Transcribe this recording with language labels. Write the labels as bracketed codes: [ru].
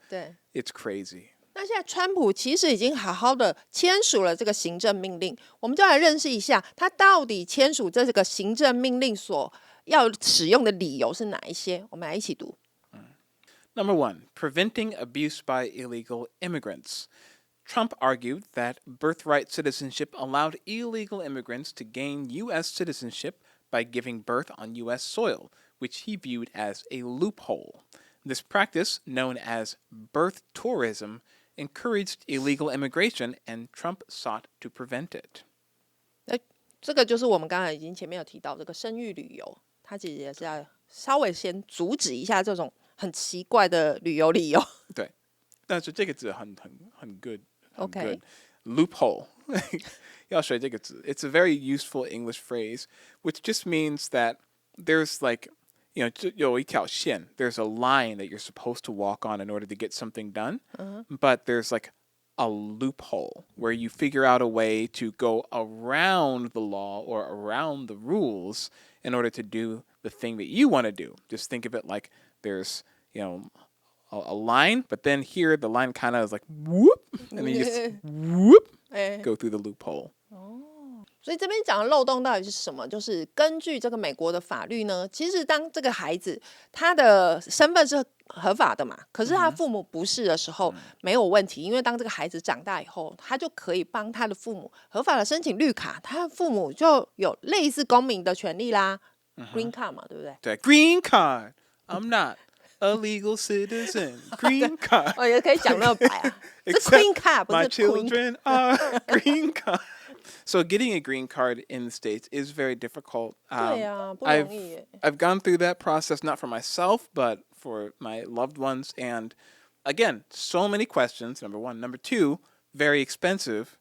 [zh] 对。 [en] It's crazy. [zh] 那现在川普其实已经好好的签署了这个行政命令，我们就来认识一下他到底签署这个行政命令所要使用的理由是哪一些。我们来一起读。 [en] Number 1, preventing abuse by illegal immigrants. Trump argued that birthright citizenship allowed illegal immigrants to gain U.S. citizenship by giving birth on U.S. soil, which he viewed as a loophole. This practice, known as birth tourism, encouraged illegal immigration, and Trump sought to prevent it. [zh] 这个就是我们刚才已经前面有提到这个生育旅游，它其实也是要稍微先阻止一下这种很奇怪的旅游理由。对，但是这个字很 good. [en] Okay. Good. [zh] Loophole. 要学这个字. [en] It's a very useful English phrase, which just means that there's like, [zh] 有一条线, [en] there's a line that you're supposed to walk on in order to get something done, but there's like a loophole where you figure out a way to go around the law or around the rules in order to do the thing that you want to do. Just think of it like there's, a line, but then here the line kind of is like whoop, and then you just whoop go through the loophole. [zh] 所以这边讲的漏洞到底是什么？就是根据这个美国的法律呢，其实当这个孩子他的身份是合法的嘛，可是他父母不是的时候没有问题，因为当这个孩子长大以后，他就可以帮他的父母合法的申请绿卡，他的父母就有类似公民的权利啦，green card 嘛，对不对？ [en] 对 ，green card. I'm not a legal citizen. Green card. [zh] 我也可以讲那么白啊，是 green card 不 [en] My [zh] 是 queen [en] children are green card. So getting a green card in the States is very difficult. [zh] 对啊，不容易耶。 [en] I've gone through that process, not for myself, but for my loved ones. And again, so many questions, number 1. Number 2, very expensive.